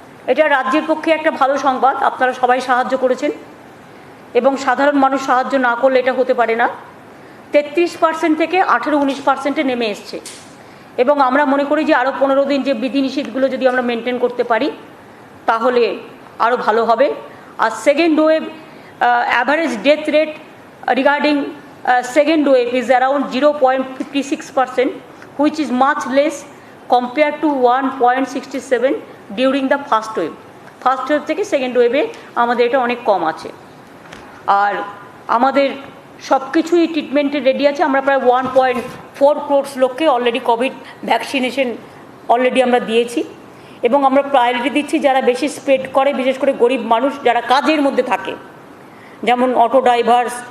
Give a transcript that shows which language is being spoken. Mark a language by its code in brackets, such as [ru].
[bn] এটা রাজ্যের পক্ষে একটা ভালো সংবাদ, আপনারা সবাই সাহায্য করেছেন, এবং সাধারণ মানুষ সাহায্য না করলে এটা হতে পারে না। 33% থেকে 18-19% নেমে এসছে, এবং আমরা মনে করি যে আরও 15 দিন যে বিধিনিষেধগুলো যদি আমরা মেনটেন করতে পারি তাহলে আরও ভালো হবে। আর [en] Second wave average death rate regarding second wave is around 0.56%, which is much less compared to 1.67 during the first wave. [bn] First wave থেকে সেকেন্ড ওয়েভে আমাদের এটা অনেক কম আছে। আর আমাদের সব কিছুই ট্রিটমেন্টের রেডি আছে। আমরা প্রায় 1.4 crore লোককে অলরেডি কোভিড ভ্যাকসিনেশন অলরেডি আমরা দিয়েছি, এবং আমরা প্রায়োরিটি দিচ্ছি যারা বেশি স্প্রেড করে, বিশেষ করে গরিব মানুষ যারা কাজের মধ্যে থাকে, যেমন অটো ড্রাইভার,